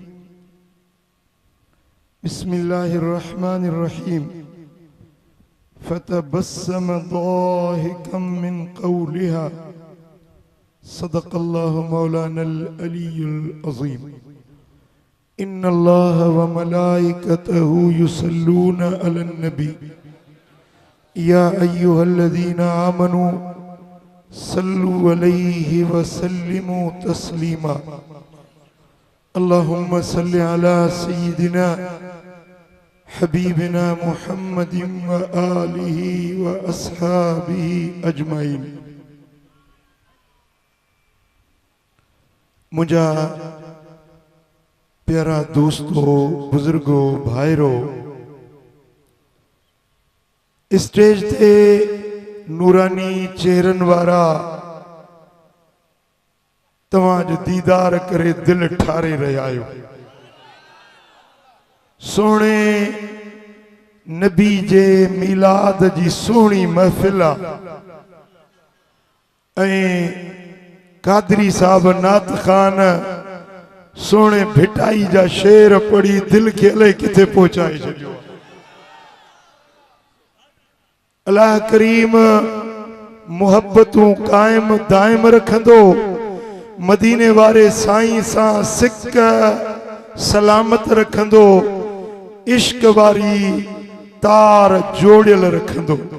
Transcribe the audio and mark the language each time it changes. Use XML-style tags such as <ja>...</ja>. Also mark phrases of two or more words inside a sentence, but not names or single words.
<ar>بسم الله الرحمن الرحيم فتبسم ضاحكا من قولها صدق الله مولانا العلي العظيم إن الله وملائكته يصلون على النبي يا أيها الذين آمنوا صلوا عليه وسلموا تسليما اللهم صل على سيدنا حبيبنا محمد وآله وأصحابه أجمعين.</ar> <sd>मुझा प्यारा दोस्तों, बुजुर्गों, भाईरो, स्टेज ते नूरानी चेहरन वारा तवाजो दीदार करे दिल ठारे रहा आयो। सोने नबी जे मिलाद जी सोनी महफिल कादरी साहब नात खान सोने भिटाई जा शेर पड़ी दिल के अले किथे पहुंचाए छो। अल्लाह करीम मुहब्बतों कायम दायम रखंदो। मदीने वारे साईं सा सिक सलामत रखंदो। इश्क वारी तार जोड़ियल रखंदो।</sd>